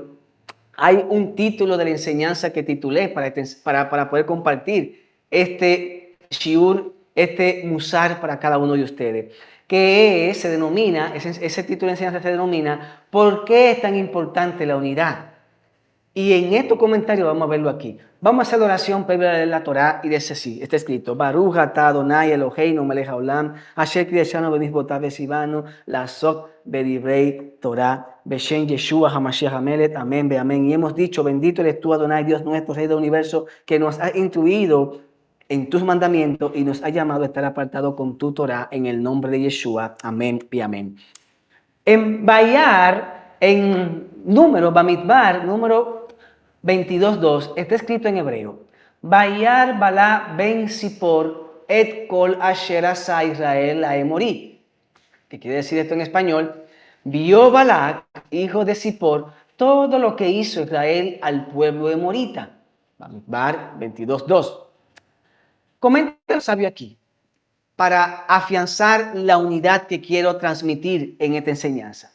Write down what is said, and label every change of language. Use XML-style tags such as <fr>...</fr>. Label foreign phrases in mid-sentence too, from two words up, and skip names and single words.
<es>Hay un título de la enseñanza que titulé para poder compartir este shiur, este musar para cada uno de ustedes. Que se denomina, ese título de enseñanza se denomina ¿por qué es tan importante la unidad? Y en estos comentarios vamos a verlo aquí. Vamos a hacer la oración previa de la Torá y dice así, está escrito:</es> <he>ברוך אתה אדוני אלוהינו מלך העולם אשר קדשנו במצוותיו וציוונו לעסוק בדברי תורה בשם ישוע המשיח המלך,</he> <es>amén, amén. Y hemos dicho, bendito eres tú, Adonai, Dios nuestro, Rey del universo, que nos ha instruido en tus mandamientos y nos ha llamado a estar apartados con tu Torah, en el nombre de Yeshua, amén y amén. En Bayar, en Bamidbar, número 22.2, está escrito en hebreo:</es> <he>וירא בלק בן צפור את כל אשר עשה ישראל לאמרי.</he> <es>¿Qué quiere decir esto en español? Vio Balac, hijo de Sipor, todo lo que hizo Israel al pueblo emorita. Bamidbar 22:2. Comenta el sabio aquí, para afianzar la unidad que quiero transmitir en esta enseñanza.</es>